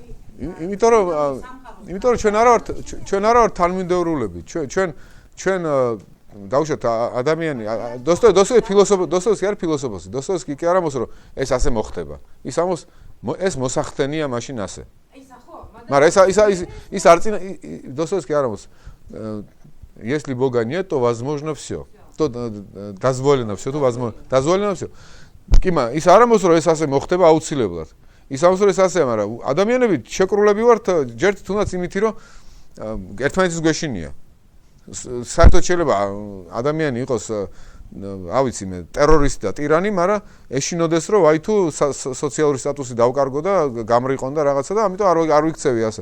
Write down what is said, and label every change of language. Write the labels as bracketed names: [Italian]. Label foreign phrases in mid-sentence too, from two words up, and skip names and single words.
[Georgian] იმიტომ რომ ჩვენ არა ვართ თანმიმდევრულები. ჩვენ დავუშვათ ადამიანი დოსტოევსკი არის ფილოსოფოსი. დოსტოევსკი კი არ ამბობს რომ ეს ასე მოხდება. ის ამბობს ეს მოსახდენია მაშინ ასე. მაგრამ ის არ წინა დოსტოევსკი არ ამბობს [Russian] если Бога нет, то возможно всё. То дозволено всё, то возможно. Дозволено всё. [Georgian] კი მაგრამ ის არ ამბობს რომ ეს ასე მოხდება აუცილებლად. ის ამბობს რომ ეს ასეა, მაგრამ ადამიანები შეკრულები ვართ ჯერ თუნდაც იმითი რომ ერთმანეთის გვეშინია. საერთოდ შეიძლება ადამიანი იყოს ავიცი მე ტერორისტი და ტირანი, მაგრამ ეშინოდეს რომ აი თუ სოციალური სტატუსი დავკარგო და გამრიყონ და რაღაცა და ამიტომ არ ვიქცევი ასე.